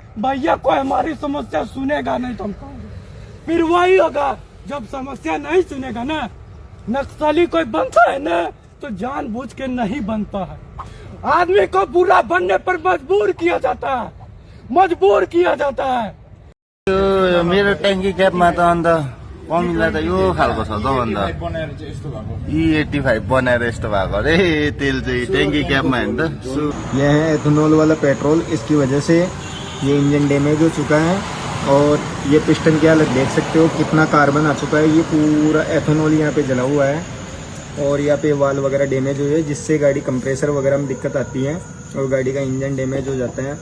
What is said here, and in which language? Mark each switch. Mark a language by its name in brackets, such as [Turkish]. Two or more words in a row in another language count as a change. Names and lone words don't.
[Hindi] भैया कोई हमारी समस्या सुनेगा नहीं तो हम कहोगे। फिर वही होगा जब समस्या नहीं सुनेगा ना। नक्सली कोई बनता है ना तो जानबूझ के नहीं बनता है। आदमी को बुरा बनने पर मजबूर किया जाता है, मजबूर किया जाता है। [Nepali] मेरो ट्याङ्की क्यापमा त अन्त कमिला त यो खालको छ त अन्त E85 बनाएर यस्तो भएको अरे तेल चाहिँ ट्याङ्की क्यापमा हेर्नु त। [Hindi] यह है एथेनॉल वाला पेट्रोल। इसकी वजह से ये इंजन डैमेज हो चुका है और ये पिस्टन की हालत देख सकते हो, कितना कार्बन आ चुका है। ये पूरा एथेनॉल यहाँ पे जला हुआ है और यहाँ पे वाल वगैरह डैमेज हुई है, जिससे गाड़ी कंप्रेसर वगैरह में दिक्कत आती है और गाड़ी का इंजन डैमेज हो जाता है।